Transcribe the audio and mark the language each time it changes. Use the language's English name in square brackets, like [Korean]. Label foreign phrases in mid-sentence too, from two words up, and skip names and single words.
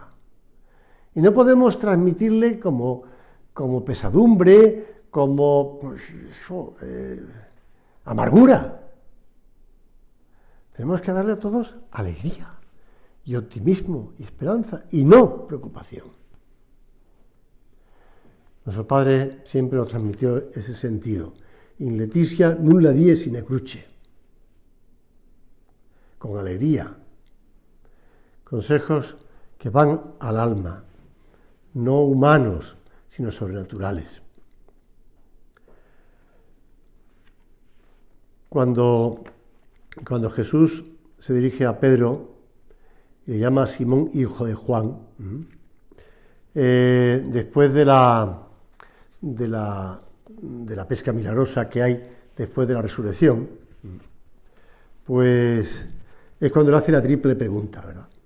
[Spanish] Y no podemos transmitirle como pesadumbre, como amargura. Tenemos que darle a todos alegría y optimismo y esperanza y no preocupación. Nuestro Padre siempre nos transmitió ese sentido. [Latin] In letitia nulla dies sine cruce. [Spanish] Con alegría. Consejos que van al alma, no humanos, sino sobrenaturales. Cuando Jesús se dirige a Pedro y le llama Simón, hijo de Juan, después de la pesca milagrosa que hay después de la resurrección, pues es cuando le hace la triple pregunta, ¿verdad?